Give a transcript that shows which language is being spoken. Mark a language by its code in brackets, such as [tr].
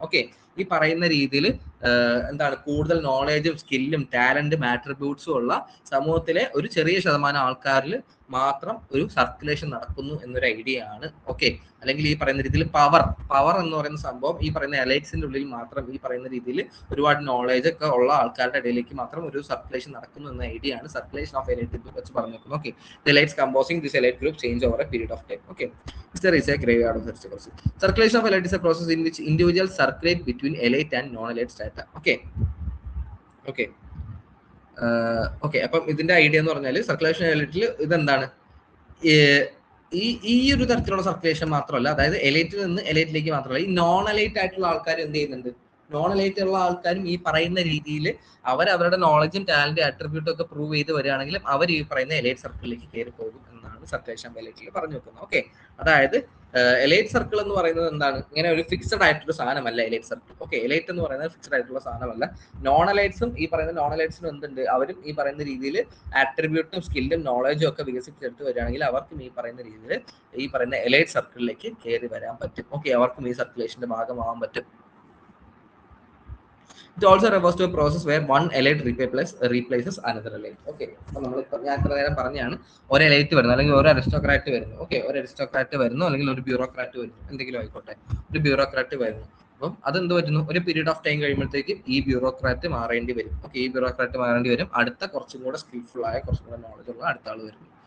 [ml] Okay, ഈ പറയുന്ന രീതിയിൽ എന്താണ്, കൂടുതൽ നോളേജും സ്കില്ലും ടാലന്റും ആട്രിബ്യൂട്ട്സും ഉള്ള സമൂഹത്തിലെ ഒരു ചെറിയ ശതമാനം ആൾക്കാരിൽ മാത്രം ഒരു സർക്കുലേഷൻ നടക്കുന്നു എന്നൊരു ഐഡിയ ആണ്. ഓക്കെ, അല്ലെങ്കിൽ ഈ പറയുന്ന രീതിയിൽ പവർ എന്ന് പറയുന്ന സംഭവം ഈ പറയുന്ന എലൈറ്റ്സിന്റെ ഉള്ളിൽ മാത്രം, ഈ പറയുന്ന രീതിയിൽ ഒരുപാട് നോളേജ് ഒക്കെ ഉള്ള ആൾക്കാരുടെ ഇടയിലേക്ക് മാത്രം ഒരു സർക്കുലേഷൻ നടക്കുന്നു എന്ന ഐഡിയ ആണ് സർക്കുലേഷൻ ഓഫ് എലൈറ്റ് വെച്ച് പറഞ്ഞേക്കുന്നത്. [en] Okay, the elites composing this elite group change over a period of time. Okay, there is a graveyard of aristocracy. Circulation of elite is a process in which individuals circulate between elite and non-elite strata. Okay. [ml] അപ്പം ഇതിന്റെ idea എന്ന് പറഞ്ഞാൽ circulation എലൈറ്റിൽ ഇതെന്താണ്, ഈ ഒരു തരത്തിലുള്ള circulation മാത്രമല്ല, അതായത് എലൈറ്റിൽ നിന്ന് എലൈറ്റിലേക്ക് മാത്രമല്ല, ഈ നോൺ എലൈറ്റ് ആയിട്ടുള്ള ആൾക്കാർ എന്ത് ചെയ്യുന്നുണ്ട്? നോൺ എലൈറ്റ് ഉള്ള ആൾക്കാരും ഈ പറയുന്ന രീതിയിൽ അവരുടെ നോളജും ടാലന്റും അട്രിബ്യൂട്ടും ഒക്കെ പ്രൂവ് ചെയ്ത് വരികയാണെങ്കിലും അവർ ഈ പറയുന്ന എലൈറ്റ് സർക്കിളിലേക്ക് കയറി പോകും എന്നാണ് സർക്കുലേഷൻ ഓഫ് എലൈറ്റിൽ പറഞ്ഞു വെക്കുന്നത്. ഓക്കെ, അതായത് എലൈറ്റ് സർക്കിൾ എന്ന് പറയുന്നത് എന്താണ്? ഇങ്ങനെ ഒരു ഫിക്സഡ് ആയിട്ടൊരു സാധനമല്ല എലൈറ്റ് സർക്കിൾ. ഓക്കെ, എലൈറ്റ് എന്ന് പറയുന്നത് ഫിക്സഡ് ആയിട്ടുള്ള സാധനമല്ല. നോൺ എലൈറ്റ്സും ഈ പറയുന്ന നോൺ എലൈറ്റ്സിനും എന്തുണ്ട്? അവരും ഈ പറയുന്ന രീതിയിൽ ആട്രിബ്യൂട്ടും സ്കില്ലും നോളജും ഒക്കെ വികസിപ്പിച്ചെടുത്ത് വരികയാണെങ്കിൽ അവർക്കും ഈ പറയുന്ന രീതിയിൽ ഈ പറയുന്ന എലൈറ്റ് സർക്കിളിലേക്ക് കയറി വരാൻ പറ്റും. ഓക്കെ, അവർക്കും ഈ സർക്കുലേഷന്റെ ഭാഗമാവാൻ പറ്റും. [en] It also refers to a process where one elite replaces another elite. [ml] Okay, അപ്പോൾ നമ്മളിപ്പോൾ ഞാൻ ഇത്ര നേരം പറഞ്ഞാണ് ഒരു എലൈറ്റ് വരുന്നു, അല്ലെങ്കിൽ ഒരു അരിസ്റ്റോക്രാറ്റ് വരുന്നു. ഓക്കെ, ഒരു അരിസ്റ്റോക്രാറ്റ് വരുന്നു, അല്ലെങ്കിൽ ഒരു ബ്യൂറോക്രാറ്റ് വരുന്നു, എന്തെങ്കിലും ആയിക്കോട്ടെ, ഒരു ബ്യൂറോക്രാറ്റ് വരുന്നു. അപ്പം അതെന്ത് പറ്റുന്നു? ഒരു പീരീഡ് ഓഫ് ടൈം കഴിയുമ്പോഴത്തേക്ക് ഈ ബ്യൂറോക്രാറ്റ് മാറേണ്ടി വരും. ഓക്കെ, ഈ ബ്യൂറോക്രാറ്റ് മാറേണ്ടി വരും. അടുത്ത കുറച്ചും കൂടെ സ്കിൽഫുൾ ആയ, കുറച്ചും കൂടെ നോളജ് ഉള്ള അടുത്ത ആൾ വരുന്നു.